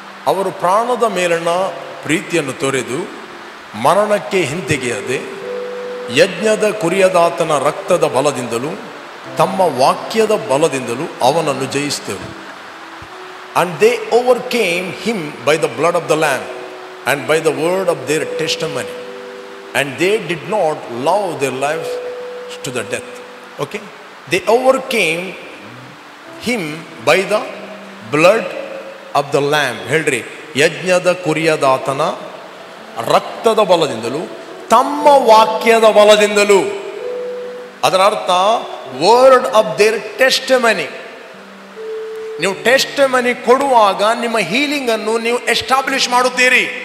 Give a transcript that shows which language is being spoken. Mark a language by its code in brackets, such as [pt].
[kn] ಅವರು ಪ್ರಾಣದ ಮೇಲಣ ಪ್ರೀತಿಯನ್ನು ತೊರೆದು ಮರಣಕ್ಕೆ ಹಿಂತೆಗೆಯದೆ ಯಜ್ಞದ ಕುರಿಯದಾತನ ರಕ್ತದ ಬಲದಿಂದಲೂ ತಮ್ಮ ವಾಕ್ಯದ ಬಲದಿಂದಲೂ ಅವನನ್ನು ಜಯಿಸಿದರು. [en] And they overcame him by the blood of the Lamb and by the word of their testimony. And they did not love their lives to the death. Okay? They overcame him by the blood of the Lamb. [kn] ಹೇಳ್ರಿ, ಯಜ್ಞದ ಕುರಿಯದಾತನ ರಕ್ತದ ಬಲದಿಂದಲೂ ತಮ್ಮ ವಾಕ್ಯದ ಬಲದಿಂದಲೂ. ಅದರ ಅರ್ಥ [en] Word of their testimony. [kn] ನೀವು testimony ಕೊಡುವಾಗ ನಿಮ್ಮ ಹೀಲಿಂಗ್ ಅನ್ನು ನೀವು ಎಸ್ಟಾಬ್ಲಿಷ್ ಮಾಡುತ್ತೀರಿ.